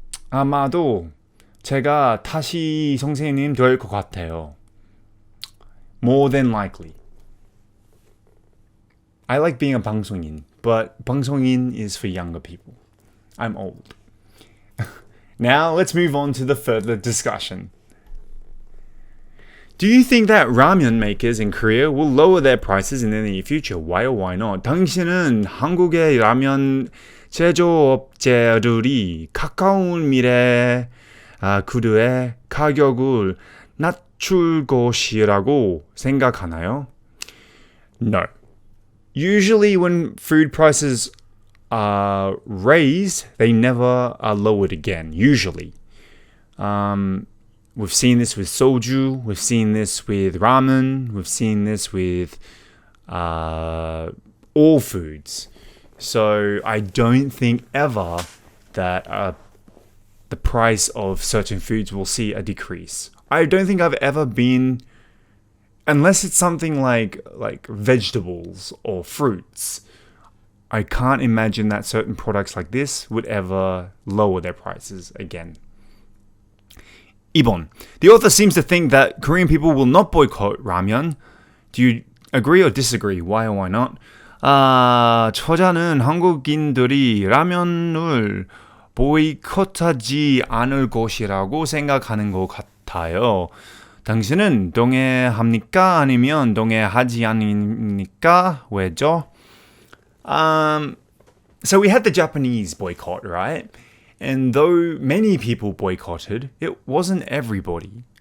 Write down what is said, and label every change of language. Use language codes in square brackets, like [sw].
[ko] 아마도 제가 다시 선생님 될 것 같아요. [en] More than likely. I like being a 방송인, but 방송인 is for younger people. I'm old. Now let's move on to the further discussion. Do you think that ramen makers in Korea will lower their prices in the near future? Why or why not? [ko] 당신은 한국의 라면 제조업체들이 가까운 미래 그들의 가격을 낮출 것이라고 생각하나요? [en] No. Usually when food prices are raised, they never are lowered again, usually. We've seen this with soju, we've seen this with ramen, we've seen this with all foods. So I don't think ever that the price of certain foods will see a decrease. I don't think I've ever been, unless it's something like vegetables or fruits, I can't imagine that certain products like this would ever lower their prices again. [ko] 2번. [en] The author seems to think that Korean people will not boycott ramen. Do you agree or disagree? Why or why not? [ko] 저자는 한국인들이 라면을 보이콧하지 않을 것이라고 생각하는 것 같아요. 당신은 동의합니까? 아니면 동의하지 않습니까? 왜죠? [en] So we had the Japanese boycott, right? And though many people boycotted, it wasn't everybody.